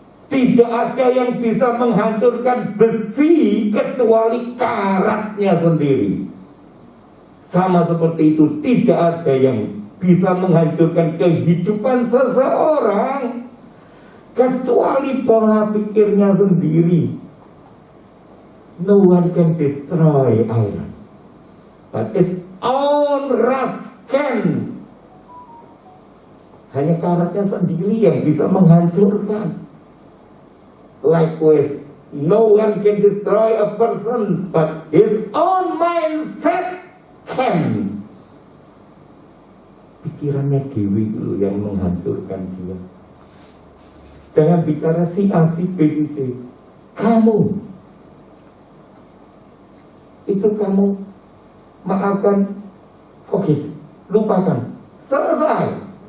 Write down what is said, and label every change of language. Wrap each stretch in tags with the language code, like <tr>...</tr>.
<id>Tidak ada yang bisa menghancurkan besi kecuali karatnya sendiri. Sama seperti itu, tidak ada yang bisa menghancurkan kehidupan seseorang kecuali pola pikirnya sendiri.</id> <en>No one can destroy iron, but its own rust can.</en> <id>Hanya karatnya sendiri yang bisa menghancurkan.</id> <en>Likewise, no one can destroy a person, but his own mindset can.</en> <id>Pikirannya dewi itu yang menghancurkan dia. Jangan bicara si A, si B, si C. Kamu. Itu kamu maafkan, oke, lupakan, selesai.</id>